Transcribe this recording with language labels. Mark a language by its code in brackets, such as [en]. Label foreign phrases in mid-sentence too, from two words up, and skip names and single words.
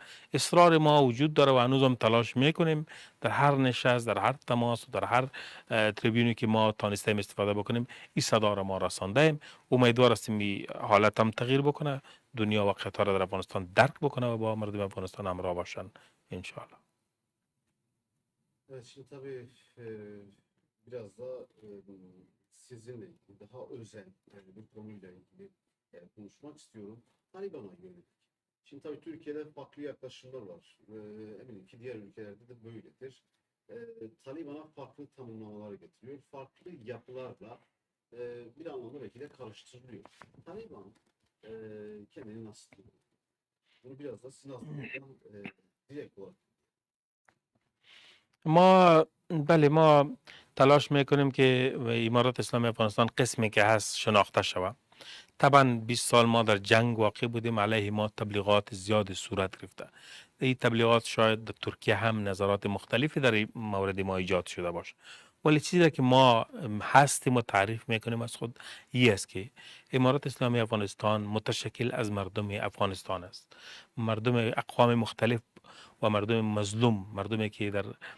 [fa] اصرار ما وجود داره و هنوز هم تلاش میکنیم در هر نشست، در هر تماس و در هر تریبیونی که ما تانستیم استفاده بکنیم این صدا را ما رساندیم. امیدوار هستیم این حالت هم تغییر بکنه، دنیا واقعیت‌ها را در افغانستان درک بکنه و با مردم افغانستان همراه باشن انشاءالله. [tr] Evet, şimdi tabii biraz da sizinle ilgili daha özel bir konuyla ilgili konuşmak istiyorum. Taliban'a yönelik. Şimdi tabii Türkiye'de farklı yaklaşımlar var. Eminim ki diğer ülkelerde de böyledir. Taliban'a farklı tanımlamalar getiriyor. Farklı yapılarla bir anlamda belki de karıştırılıyor. Taliban kendini nasıl buluyor? Bunu biraz da sizin aslında direkt olarak. [fa] ما تلاش میکنیم که امارات اسلامی افغانستان قسمی که هست شناخته شود. طبعا 20 سال ما در جنگ واقع بودیم، علیه ما تبلیغات زیاد صورت گرفته. این تبلیغات شاید در ترکیه هم نظرات مختلفی در این مورد ما ایجاد شده باشه، ولی چیزی را که ما هستیم و تعریف میکنیم از خود این است که امارات اسلامی افغانستان متشکل از مردم افغانستان است، مردم اقوام مختلف و مردم مظلوم، مردمی که در